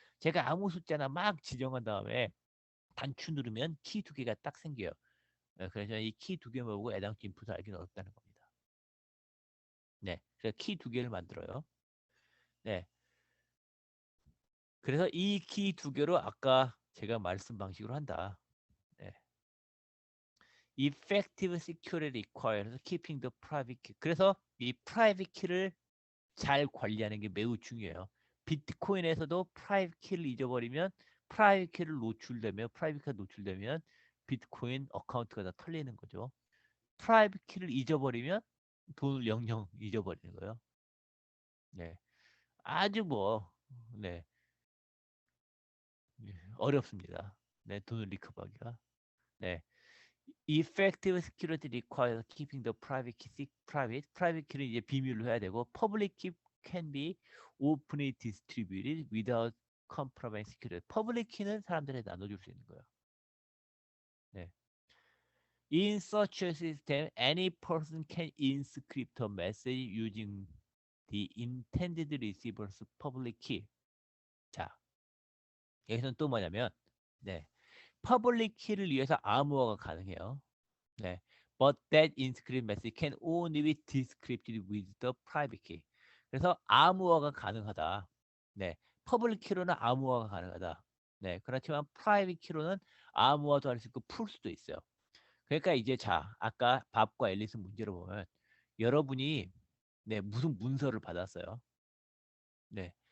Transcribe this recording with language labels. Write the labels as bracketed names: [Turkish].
[Korean] 제가 아무 숫자나 막 지정한 다음에 단추 누르면 키 두 개가 딱 생겨요. 그래서 이 키 두 개 모으고 애당초 인풋을 알기는 어렵다는 겁니다. 네. 그래서 키 두 개를 만들어요. 네. 그래서 이 키 두 개로 아까 제가 말씀 방식으로 한다. 네. [English] Effective security requires keeping the private key. [Korean] 그래서 이 private key를 잘 관리하는 게 매우 중요해요. 비트코인에서도 프라이빗 키를 잊어버리면 프라이빗 키를 노출되면 프라이빗 키가 노출되면 비트코인 어카운트가 다 털리는 거죠. 프라이빗 키를 잊어버리면 돈을 영영 잊어버리는 거예요. 네, 아주 뭐 네, 어렵습니다. 네, 돈을 리커버하기가. [English] 네, effective security requires keeping the private key private. [Korean] private key를 이제 비밀로 해야 되고 [English] public key can be openly distributed without compromising security. [Korean] public key는 사람들에 나눠줄 수 있는 거예요. 네. [English] In such a system, any person can inscript a message using the intended receiver's public key. [Korean] 자, 여기서는 또 뭐냐면, 네, 퍼블릭 키를 위해서 암호화가 가능해요. 네. [English] But that inscript message can only be decrypted with the private key. [Korean] 그래서 암호화가 가능하다. 네. 퍼블릭 키로는 암호화가 가능하다. 네. 그렇지만 프라이빗 키로는 암호화도 할 수 있고 풀 수도 있어요. 그러니까 이제 자, 아까 밥과 앨리스 문제로 보면 여러분이 네, 무슨 문서를 받았어요. 네.